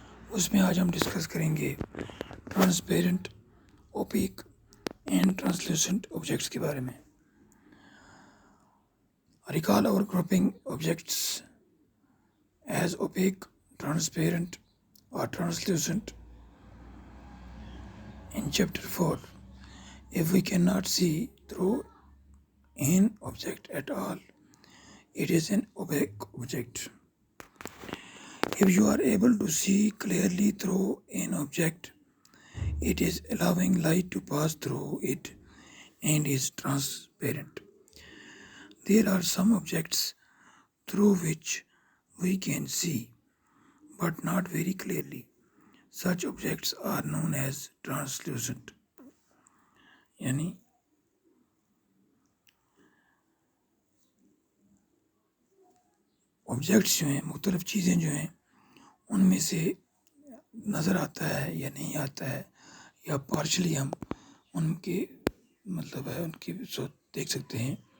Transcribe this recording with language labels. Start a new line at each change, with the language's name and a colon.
Urdu: اس میں آج ہم ڈسکس کریں گے ٹرانسپیرنٹ، اوپیک اینڈ ٹرانسلیوسنٹ آبجیکٹس کے بارے میں.
English: Recall اور grouping objects as opaque, transparent اور translucent in chapter 4. If we cannot see through an object at all, it is an opaque object. If you are able to see clearly through an object, it is allowing light to pass through it and is transparent. There are some objects through which we can see, but not very clearly. Such objects are known as translucent.
Urdu: یعنی objects جو ہیں، مختلف چیزیں جو ہیں، ان میں سے نظر آتا ہے یا نہیں آتا ہے، یا پارشلی ہم ان کے ان کی دیکھ سکتے ہیں.